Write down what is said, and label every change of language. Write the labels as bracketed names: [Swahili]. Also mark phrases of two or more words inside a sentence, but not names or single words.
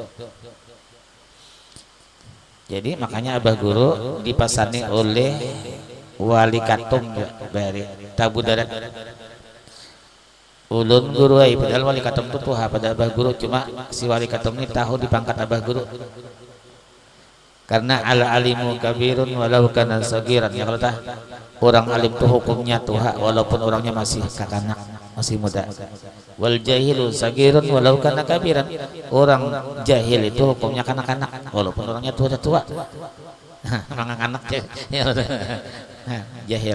[Banjar] Jadi makanya abah guru dipasani oleh wali katung bari tabu darat. Ulun guru padahal wali katung itu tuh pada abah guru cuma si wali katung ini tahu dipangkat abah guru. Karena [Arabic] العالم كبير ولو كان صغيرا [Banjar] ya kalau tah orang alim tuh hukumnya tuha walaupun orangnya masih kakanak masih muda. [Arabic] والجاهل صغير ولو كان كبيرا [Banjar] orang jahil itu hukumnya kanak-kanak walaupun orangnya tua-tua. Anak-anak ya. Jahil.